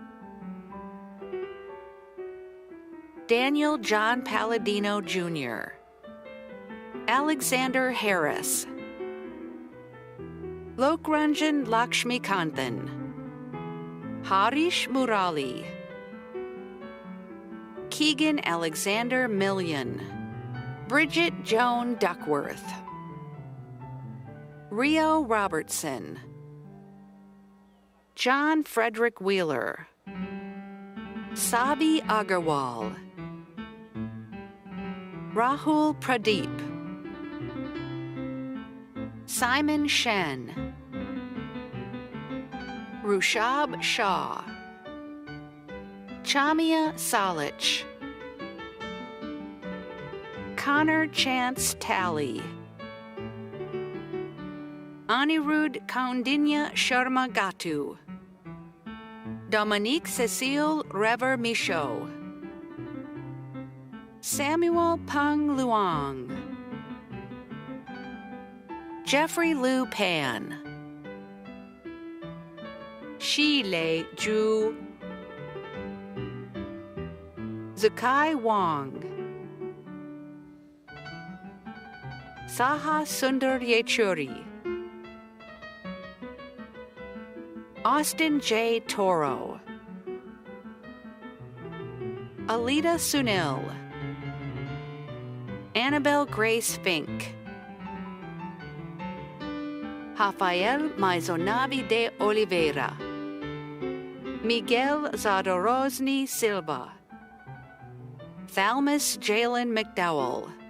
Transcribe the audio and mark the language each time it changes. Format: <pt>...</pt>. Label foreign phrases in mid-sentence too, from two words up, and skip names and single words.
<en>Daniel John Palladino Jr., Alexander Harris, Lokranjan Lakshmikanthan, Harish Murali, Keegan Alexander Million, Bridget Joan Duckworth, Rio Robertson, John Frederick Wheeler, Sabi Agarwal, Rahul Pradeep, Simon Shen, Rushab Shah, Chamia Salich, Connor Chance Talley, Anirudh Kaundinya Sharma Gatu, Dominique Cecile Rever Michaud, Samuel Peng Luong, Jeffrey Liu Pan, Shi Lei Zhu, Zakai Wang, Saha Sundar Yechuri, Austin J. Toro, Alita Sunil, Annabelle Grace Fink, Rafael Maizonavi de Oliveira, Miguel Zadorozny Silva, Thalmus Jalen McDowell,</en>